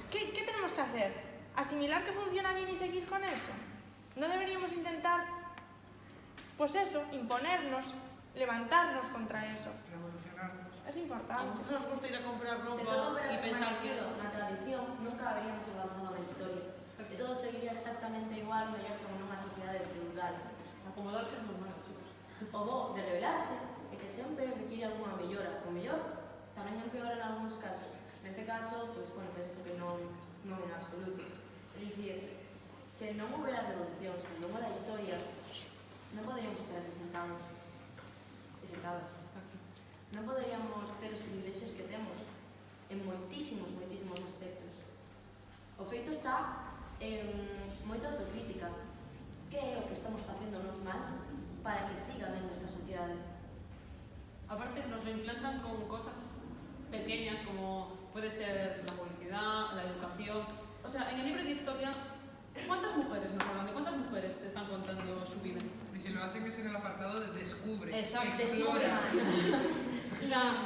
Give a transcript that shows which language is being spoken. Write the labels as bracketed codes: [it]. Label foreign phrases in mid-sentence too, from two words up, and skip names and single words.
[es] ¿qué tenemos que hacer? ¿Asimilar que funciona bien y seguir con eso? ¿No deberíamos intentar, pues eso, imponernos, levantarnos contra eso? Revolucionarnos. Es A importante. nosotros nos gusta ir a comprar [gl] Se todo [es] ropa hubiera y pensar que... [gl] permanecido na tradición, nunca habríamos avanzado na historia. E todo seguiría exactamente igual, mellor como nunha sociedade feudal. [es] Acomodarse es normal, chicos. [gl] O bo de rebelarse é que sempre requiere algunha mellora. O mellor tamén empeora en algúns casos. Neste caso, pois, bueno, penso que non en absoluto. É dicir, se non houbera revolucións ao longo da historia, non poderíamos estar aquí sentadas. Non poderíamos ter os privilexios que temos en moitísimos aspectos. O feito está en moita autocrítica. Que é o que estamos facéndonos mal para que siga ben esta sociedade? [es] Aparte nos lo implantan con cosas pequeñas como puede ser la publicidad, la educación. O sea, en el libro de historia, ¿cuántas mujeres nos hablan? ¿De cuántas mujeres te están contando su vida? Y si lo hacen es en el apartado de descubre, Exacto. explora. O sea,